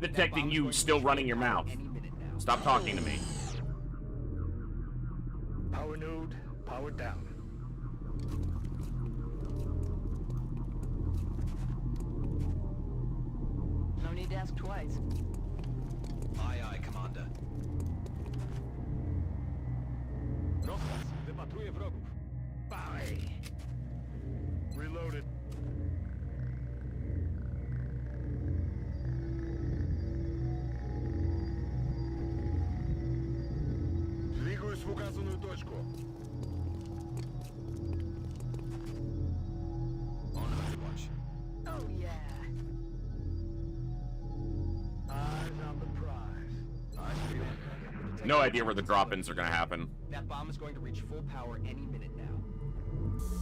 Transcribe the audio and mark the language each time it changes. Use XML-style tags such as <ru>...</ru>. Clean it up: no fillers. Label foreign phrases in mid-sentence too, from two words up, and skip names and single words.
<en>That detecting bomb is you going to still reach running full your power mouth. any minute now. Stop talking to me. Power node, powered down. No need to ask twice. Aye, aye, Commander.</en> <pl>Rozkaz. Wypatruję wrogów. Bye.</pl> <en>Reloaded.</en> <ru>Двигаюсь в указанную точку.</ru> <en>On watch. Oh yeah. Eyes on the prize. No idea where the drop-ins are gonna happen. That bomb is going to reach full power any minute now.</en>